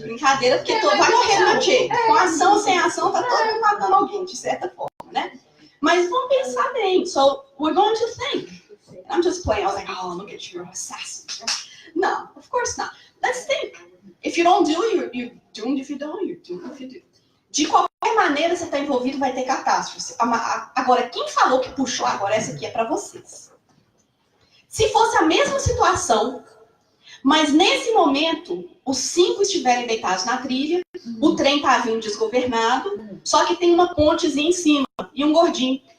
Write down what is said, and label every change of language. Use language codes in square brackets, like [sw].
[pt] Brincadeira, porque todo vai morrer do meu jeito. Com ação ou sem ação, tá todo mundo matando alguém, de certa forma, né? Mas vamos pensar bem. [en] So, we're going to think. I'm just playing. I was like, oh, look at you, you're an assassin. No, of course not. Let's think. If you don't do, you're doomed. If you don't, you're doomed if you do. [pt] De qualquer maneira, você está envolvido, vai ter catástrofe. Agora, quem falou que puxou agora, essa aqui é para vocês. Se fosse a mesma situação, mas nesse momento, os 5 estiverem deitados na trilha, o trem está vindo desgovernado, só que tem uma pontezinha em cima e um gordinho.